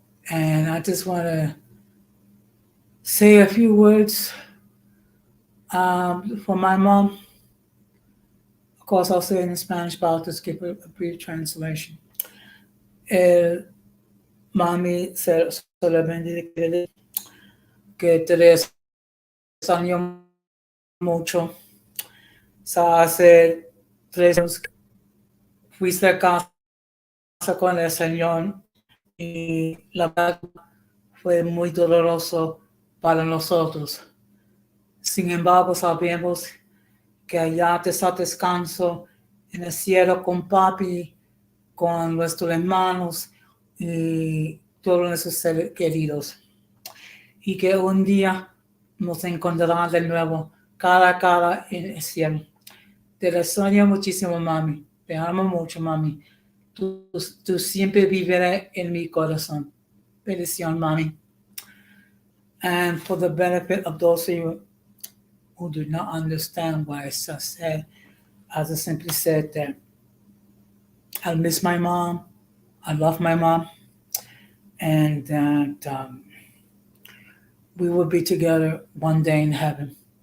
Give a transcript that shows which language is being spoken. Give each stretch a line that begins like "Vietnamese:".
English: And I just want to say a few words for my mom. Of course, I'll say it in Spanish, but I'll just give a brief translation.
Spanish: El mami solamente quiere que te extraño mucho. Hace 3 años fuiste a casa con el Señor y la verdad fue muy doloroso para nosotros. Sin embargo, sabemos que allá te está descanso en el cielo con papi, con nuestros hermanos y todos nuestros seres queridos. Y que un día nos encontrarán de nuevo cara a cara en el cielo. Te extraño muchísimo, mami. Te amo mucho, mami. Tú siempre vivirás en mi corazón. Bendición, mami.
English: And for the benefit of those of you who do not understand why I just said, I just simply said that I miss my mom. I love my mom. And that we will be together one day in heaven.